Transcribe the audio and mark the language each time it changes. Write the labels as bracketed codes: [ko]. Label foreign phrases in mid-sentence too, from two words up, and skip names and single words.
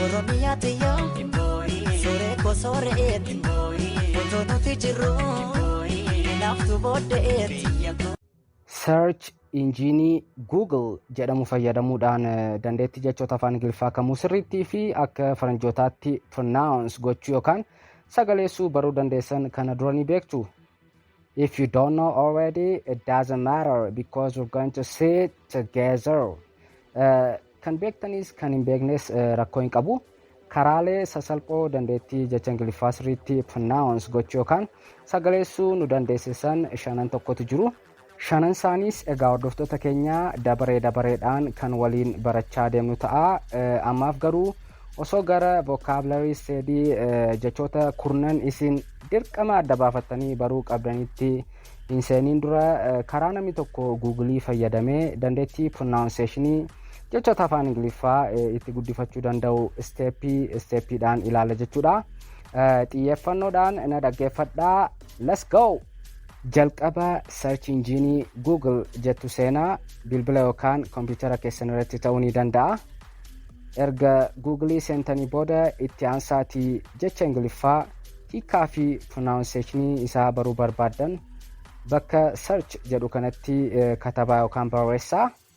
[om] Oromiyaa tiyyoo Sooree koo sooreetti Otoo nuti jirru Naaftu booddeetti Search injiinii Google jedhamu fayyadamuudhaan dandeettii jechoota afaan Ingiliffaa kamuu sirriittii fi akka faranjootaatti pronounce gochuu yookaan sagaleessuu baruu dandeessan kana dura ni beektu. [en] If you don't know already, it doesn't matter because we're going to see it together. [om] Kan beektanis kan hin beeknes rakkoo hin qabu. Karaalee sasalphoo dandeettii jecha Ingiliffaa sirriitti pronounce gochuu yookaan sagaleessuu nu dandeessisan shanan tokkotu jiru. Shanan isaaniis egaa hordoftoota keenya dabareedhaan kan waliin barachaa deemnu ta'a. Ammaaf garuu osoo gara [en] vocabulary study [om] jechoota kurnan isin dirqama adda baafattanii baruu qabdanitti hin seeniin dura karaa namni tokko Google fayyadamee dandeettii pronunciationii jechoota afaan Ingiliffaa itti guddifachuu danda'u steppiidhaan ilaala jechuudha. Xiyyeeffannoodhaan na dhaggeeffadhaa. [en] Let's go! [om] Jalqaba search injiinii Google jettu seenaa bilbila yookaan kompiitara keessan irratti ta'uu ni danda'a. Erga Google seentanii booda itti aansaatii jecha Ingiliffaa hiikaa fi pronunciationii isaa baruu barbaaddan bakka search jedhu kanatti katabaa yookaan barreessaa.